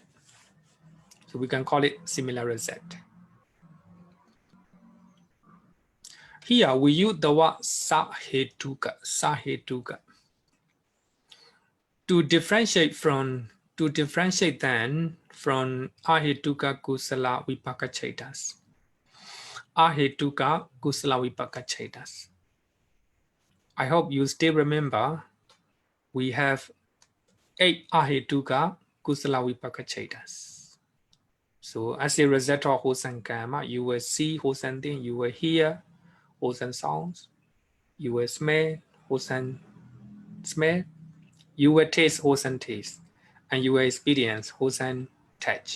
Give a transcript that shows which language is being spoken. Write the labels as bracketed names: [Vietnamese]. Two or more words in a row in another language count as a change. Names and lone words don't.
[English] So we can call it similar result. Here we use the word [Pali] sahetuka, sahetuka. [English] To differentiate then from [Pali] ahetuka kusala vipaka chetas. Ahetuka kusala vipaka chetas. [English] I hope you still remember we have 8 [Pali] ahetuka kusala vipaka chetas. [English] So as a result of wholesome karma, you will see wholesome things, you will hear wholesome sounds, you will smell wholesome smell, you will taste wholesome taste, and you will experience wholesome touch.